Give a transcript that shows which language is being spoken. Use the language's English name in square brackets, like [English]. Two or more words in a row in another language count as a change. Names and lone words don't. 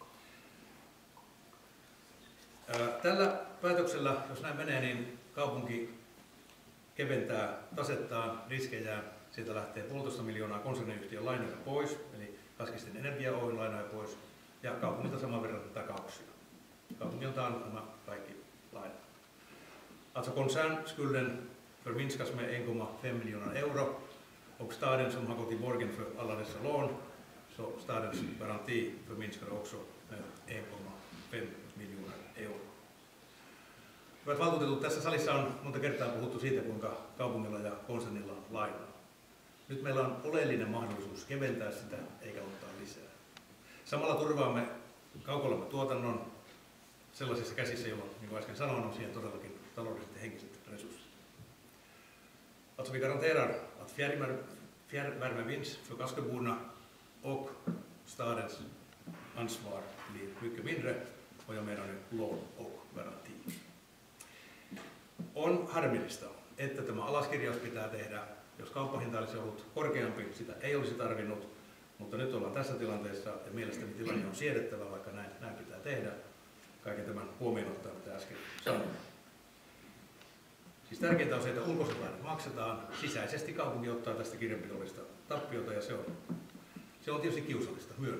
[Finnish] Tällä päätöksellä, jos näin menee, niin kaupunki keventää tasettaan, riskejään. Sieltä lähtee 1,5 miljoonaa konserniyhtiön lainoja pois, eli Kaskisten Energia Oyn lainoja pois, ja kaupungilta saman verran takauksia. Kaupungilta on nämä kaikki lainat. [Swedish] Alltså koncernskulden förminskas med 1,5 miljoner euro, och staden som har gått i borgen för alla dessa lån, så stadens garanti förminskar också med 1,5 miljoner euro. [Finnish] Hyvät valtuutetut, tässä salissa on monta kertaa puhuttu siitä, kuinka kaupungilla ja konsernilla on lainaa. Nyt meillä on oleellinen mahdollisuus keventää sitä eikä ottaa lisää. Samalla turvaamme kaukolämmön tuotannon sellaisissa käsissä, joilla, niin kuin äsken sanoin, on siihen todellakin taloudelliset ja henkiset resurssit. [Swedish] Alltså vi garanterar att fjärrvärme vinns för Kaskeborna och stadens ansvar blir mycket mindre, och jag menar nu lån och garanti. [Finnish] On harmillista, että tämä alaskirjaus pitää tehdä. Jos kauppahinta olisi ollut korkeampi, sitä ei olisi tarvinnut, mutta nyt ollaan tässä tilanteessa ja mielestäni tilanne on siedettävä, vaikka näin pitää tehdä. Kaiken tämän huomioon ottaa, mitä äsken sanoin. Siis tärkeintä on se, että ulkoiset lainat maksetaan, sisäisesti kaupunki ottaa tästä kirjanpidollista tappiota, ja se on tietysti kiusallista, myönnän.